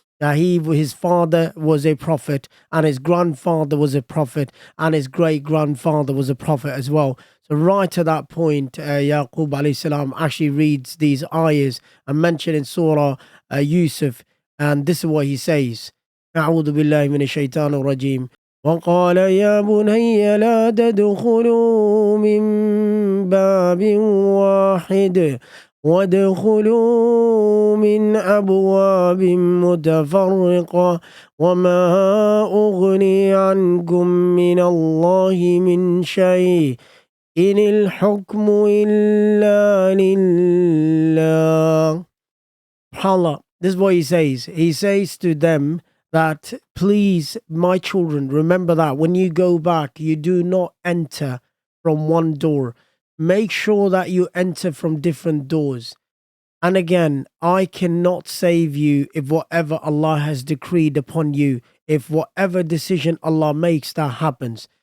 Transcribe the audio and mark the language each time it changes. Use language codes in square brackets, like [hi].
[en] His father was a prophet, and his grandfather was a prophet, and his great grandfather was a prophet as well. So right at that point, Yaqub alayhi salam actually reads these ayahs and mentioned in Surah Yusuf, and this is what he says. [ar] أعوذ بالله من الشيطان الرجيم. وقال يا بني لا تدخلوا من باب واحد وادخلوا من أبواب متفرقة وما أغني عنكم من الله من شيء إن الحكم إلا لله. [en] SubhanAllah, this is what he says. He says to them that, please, my children, remember that when you go back, you do not enter from one door. Make sure that you enter from different doors. And again, I cannot save you if whatever Allah has decreed upon you, if whatever decision Allah makes, that happens.